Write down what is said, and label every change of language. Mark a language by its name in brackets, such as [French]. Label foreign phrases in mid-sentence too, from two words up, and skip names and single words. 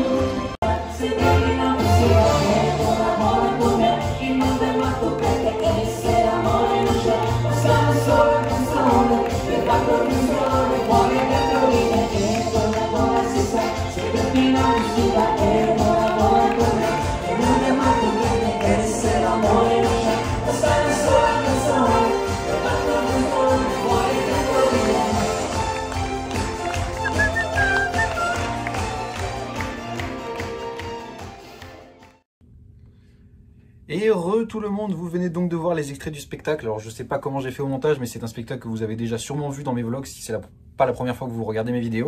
[Italian] Se vuoi la musica è con l'amore con me, il mondo è matto perché se l'amore non c'è, siamo solo una canzone per quattro persone, cuore dentro di me e con l'amore si sa. Se vuoi la musica è con l'amore con me, il mondo è matto perché se l'amore non c'è, siamo solo una canzone per quattro persone, cuore dentro di me. [French] Et heureux tout le monde, vous venez donc de voir les extraits du spectacle. Alors je sais pas comment j'ai fait au montage, mais c'est un spectacle que vous avez déjà sûrement vu dans mes vlogs si c'est pas la première fois que vous regardez mes vidéos.